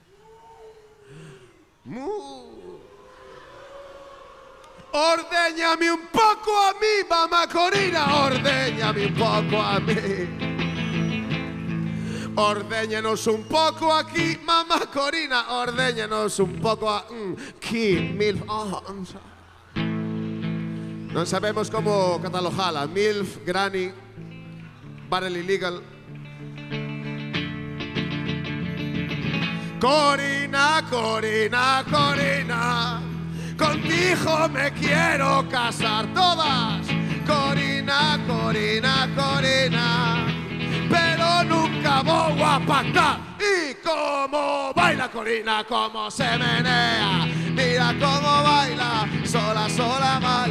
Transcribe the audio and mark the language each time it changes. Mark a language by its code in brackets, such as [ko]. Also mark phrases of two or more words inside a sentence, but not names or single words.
[gl] Ordéñame un pouco a mí, mamá Corina, ordéñame un pouco a mí. Ordéñanos un pouco aquí, mamá Corina, ordéñanos un pouco aquí, milf. Non sabemos como catalogala, [en] milf, granny, barrel illegal. [es] Corina, Corina, Corina, contigo me quiero casar todas. Corina, Corina, Corina, pero nunca voy a pactar. Y como baila Corina, como se menea, mira cómo baila, sola, sola baila.